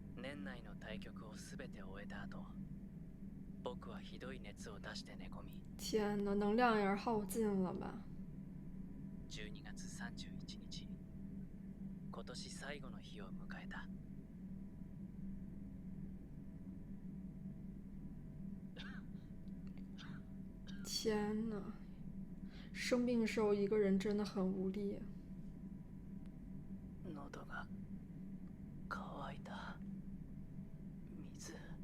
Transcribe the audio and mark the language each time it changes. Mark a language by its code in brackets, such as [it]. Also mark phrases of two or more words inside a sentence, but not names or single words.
[ja] 年内の対局を全て終えた後、僕はひどい熱を出して寝込み。 [zh] 天哪，能量也是耗尽了吧 [ja] 12月31 日、今年最後の日を迎えた。 [zh] 天哪，生病的时候一个人真的很无力。 [ja] 喉が渇いた。水。